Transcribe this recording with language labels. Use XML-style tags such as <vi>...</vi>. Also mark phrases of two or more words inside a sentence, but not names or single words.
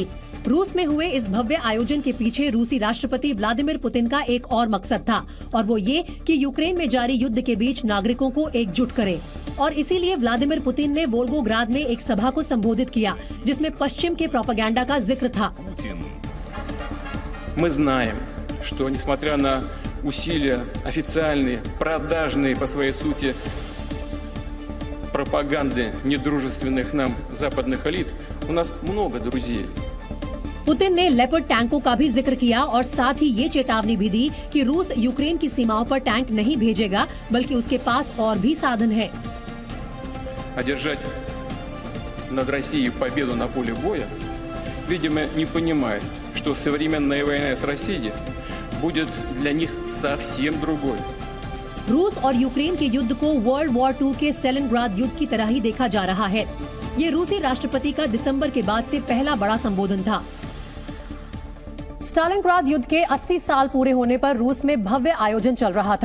<hi>रूस में हुए इस भव्य आयोजन के पीछे रूसी राष्ट्रपति व्लादिमीर पुतिन का एक और मकसद था और वो ये कि यूक्रेन में जारी युद्ध के बीच नागरिकों को एकजुट करें। और इसीलिए व्लादिमीर पुतिन ने वोल्गोग्राद में एक सभा को संबोधित किया, जिसमें पश्चिम के प्रोपेगेंडा का जिक्र था।</hi> <ru>Мы знаем, что несмотря на усилия официальные, продажные по своей сути пропаганды недружественных нам западных элит, у нас много друзей.</ru> <hi>पुतिन ने लेपर्ड टैंकों का भी जिक्र किया और साथ ही ये चेतावनी भी दी कि रूस यूक्रेन की सीमाओं पर टैंक नहीं भेजेगा, बल्कि उसके पास और भी साधन है।</hi> <ru>Одержать над Россией победу на поле боя, видимо, не понимает, что современная война с Россией будет для них совсем другой.</ru> <hi>रूस और यूक्रेन के युद्ध को</hi> <en>World War</en> <hi>2 के स्टालिनग्राद युद्ध की तरह ही देखा जा रहा है। ये रूसी राष्ट्रपति का दिसंबर के बाद से पहला बड़ा संबोधन था। स्टालिनग्राद युद्ध के 80 साल पूरे होने पर रूस में भव्य आयोजन चल रहा था।</hi>